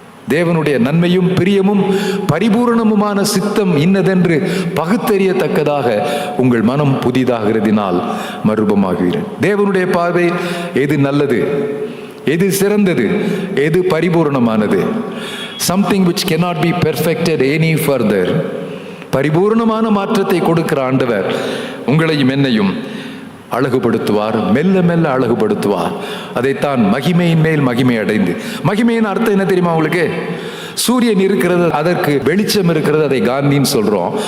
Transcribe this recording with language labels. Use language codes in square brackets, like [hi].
[ta] தேவனுடைய நன்மையும் பிரியமும் பரிபூரணமுமான சித்தம் இன்னதென்று பகுத்தறியத்தக்கதாக உங்கள் மனம் புதிதாகிறதினால் மறுரூபமாகிறீர்கள். தேவனுடைய பார்வை எது நல்லது, எது சிறந்தது, எது பரிபூரணமானது? [en] Something which cannot be perfected any further. [ta] பரிபூர்ணமான மாற்றத்தை கொடுக்கிற ஆண்டவர் உங்களையும் என்னையும் அழகுபடுத்துவார், மெல்ல மெல்ல அழகுபடுத்துவார். அதைத்தான் மகிமையின் மேல் மகிமை அடைந்து. மகிமையின் அர்த்தம் என்ன தெரியுமா உங்களுக்கு? சூரியன் இருக்கிறது, அதற்கு வெளிச்சம் இருக்கிறது, அதை காந்தின்னு சொல்றோம்.